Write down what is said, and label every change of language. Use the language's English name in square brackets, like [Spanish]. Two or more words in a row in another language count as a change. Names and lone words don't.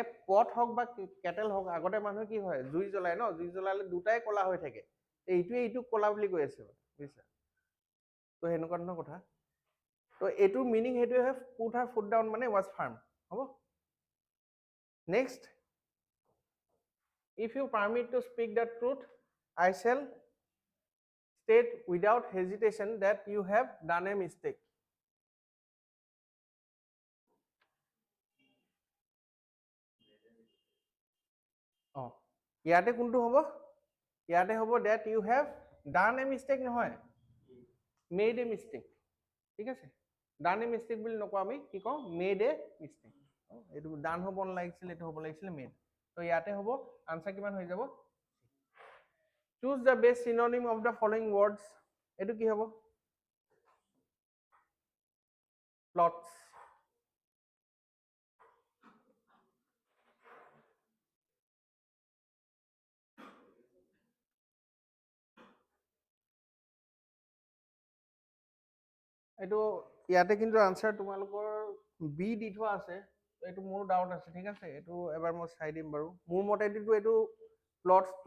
[Assamese] পট হওক বা কেটেল হওক আগতে মানুহে কি হয় জুই জ্বলাই ন জুই জ্বলালে দুটাই কলা হৈ থাকে এইটোৱে এইটোক কলা বুলি কৈ আছে বুজিছা তো সেনেকুৱা ধৰণৰ কথা তো এইটোৰ মিনিং সেইটোৱে হয় [English] put her foot down [Assamese] মানে [English] was firm [Assamese] হ'ব নেক্সট [English] if you permit to speak the truth I shall state without hesitation that you have done a mistake [Assamese] ইয়াতে কোনটো হ'ব ইয়াতে হ'ব [English] that you have done a mistake [Assamese] নহয় [English] made a mistake [Assamese] ঠিক আছে [English] done a mistake [Assamese] বুলি নকওঁ আমি কি কওঁ [English] made a mistake [Assamese] এইটো done হ'ব নালাগিছিল এইটো হ'ব লাগিছিল made তো ইয়াতে হ'ব আনসাৰ কিমান হৈ যাব [English] choose the best synonym of the following words [Assamese] এইটো কি হ'ব plots এইটো ইয়াতে কিন্তু আনসাৰ তোমালোকৰ বি দি থোৱা আছে এইটো মোৰ ডাউট আছে ঠিক আছে এইটো এবাৰ মই চাই দিম বাৰু মোৰ মতেদিটো এইটো [English] plots to